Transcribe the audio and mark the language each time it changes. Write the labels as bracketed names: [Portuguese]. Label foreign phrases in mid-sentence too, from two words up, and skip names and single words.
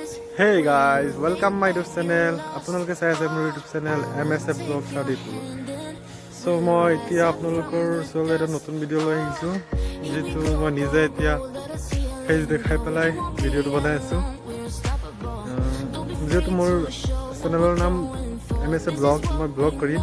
[English] Hey guys, welcome my YouTube channel. [Assamese] আপোনালোকে চাই আছে মোৰ [English] YouTube channel [Assamese] MSF Vlog 32. So মই এতিয়া আপোনালোকৰ ওচৰলৈ এটা নতুন ভিডিঅ' লৈ আহিছোঁ, যিটো মই নিজে এতিয়া ফেচ দেখাই পেলাই ভিডিঅ'টো বনাই আছোঁ। যিহেতু মোৰ চেনেলৰ নাম MSF Vlog, মই ব্লগ কৰিম।